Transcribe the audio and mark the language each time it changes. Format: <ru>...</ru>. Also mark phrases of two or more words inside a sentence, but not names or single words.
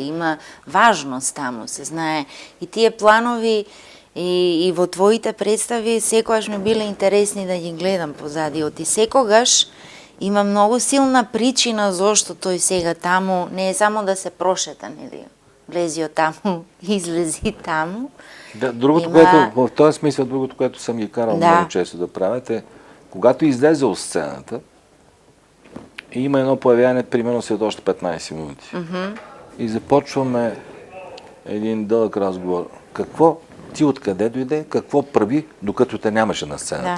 <mk>Има важност таму, се знае. И тие планови и во твоите представи секогаш ми биле интересни да ги гледам позадиот. И секогаш има многу силна причина зошто тој сега таму, не е само да се прошета, нели? Влези од таму, излези таму.</mk> <bg>Да, другото, което, в този смисъл, другото, което съм ги карал много често да правят е, когато излезе от сцената, има едно появяване, примерно след още 15 минути. И започваме един дълъг разговор. Какво ти откъде дойде, какво прави, докато те нямаше на сцената.</bg>